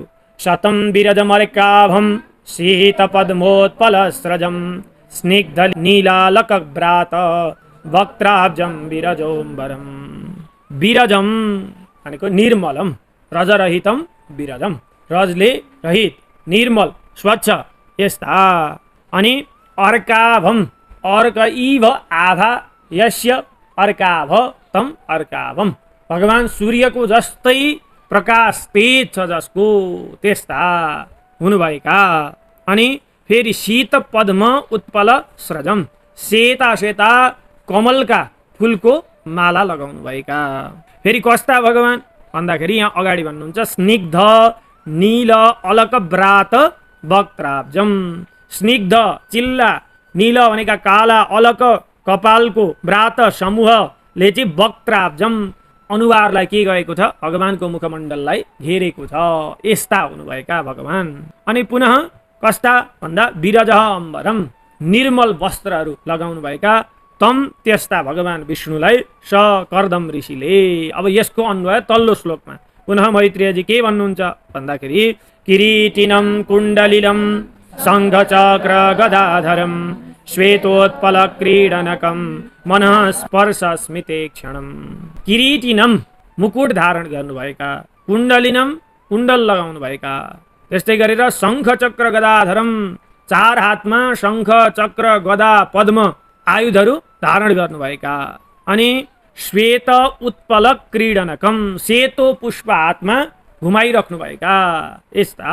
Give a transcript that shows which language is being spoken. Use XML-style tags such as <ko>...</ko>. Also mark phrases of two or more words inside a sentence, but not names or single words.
<sa>शतं विरजमर्काभं शीतपद्मोत्पलस्रजं स्निग्ध नीलालकव्रात वक्त्राब्जं विरजोम्बरं।</sa> <ne>विरजम भनेको निर्मलम रजरहितम विरजम रजले रहित निर्मल स्वच्छ यस्ता अनि अर्काभम</ne> <sa>अर्क इव आभा यस्य अर्काभ तम अर्काभम</sa> <ne>भगवान सूर्यको जस्तै प्रकाश तेज छ जसको त्यस्ता हुनुभएका। अनि फेरि</ne> <sa>शीत पद्म उत्पल स्रजम,</sa> <ne>सेता सेता कमलका फुलको माला लगाउनु भएका। फेरि कस्ता भगवान भन्दाखेरि यहाँ अगाडि भन्नुहुन्छ</ne> <sa>स्निग्ध नील अलक व्रात वक्त्राब्जम।</sa> <ne>स्निग्ध चिल्ला, नील भनेका काला, अलक कपालको, व्रात समूहले चाहिँ वक्त्राब्जम अनुहारलाई के गरेको छ, भगवानको मुखमण्डललाई घेरेको छ। यस्ता हुनुभएका भगवान। अनि पुनः कस्ता भन्दा</ne> <sa>विरज अम्बरम,</sa> <ne>निर्मल वस्त्रहरू लगाउनु भएका तम त्यस्ता भगवान विष्णुलाई स कर्दम ऋषिले। अब यसको अन्वय तल्लो श्लोकमा पुनः मैत्रेयजी के भन्नुहुन्छ भन्दाखेरि</ne> <sa>किरीटिनम कुण्डलिनम शङ्खचक्र गदाधरम श्वेतोत्पल क्रीडनकम मनः स्पर्श स्मिते क्षणम।</sa> <ne>किरीटिनम मुकुट धारण गर्नुभएका, कुण्डलिनम कुण्डल लगाउनु भएका, त्यस्तै गरेर</ne> <sa>शङ्खचक्र गदाधरम</sa> <ne>चार हातमा शङ्ख चक्र गदा पद्म आयुधहरू धारण गर्नुभएका। अनि</ne> <sa>श्वेत उत्पल क्रीडनकम</sa> <ne>सेतो पुष्प हातमा घुमाइराख्नुभएका यस्ता।</ne>